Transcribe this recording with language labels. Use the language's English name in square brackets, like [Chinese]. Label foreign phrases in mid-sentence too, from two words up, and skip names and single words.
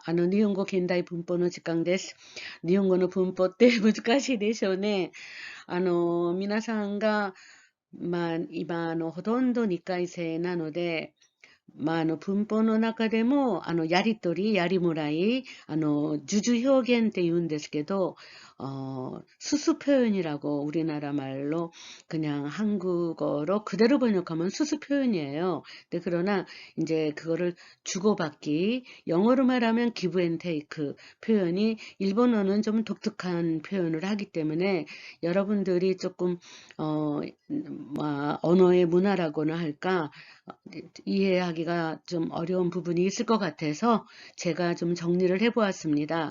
[Japanese] 日本語現代文法の時間です。日本語の文法って難しいでしょうね。皆さんが、今、ほとんど2回生なので、文法の中でも、やりとり、やりもらい、주주表現って言うんですけど, [Korean] 수수 표현이라고 우리나라 말로 그냥 한국어로 그대로 번역하면 수수 표현이에요. 근데 그러나 이제 그거를 주고받기, 영어로 말하면 [English] give and take [Korean] 표현이 일본어는 좀 독특한 표현을 하기 때문에 여러분들이 조금, 언어의 문화라고나 할까, 이해하기가 좀 어려운 부분이 있을 것 같아서 제가 좀 정리를 해보았습니다.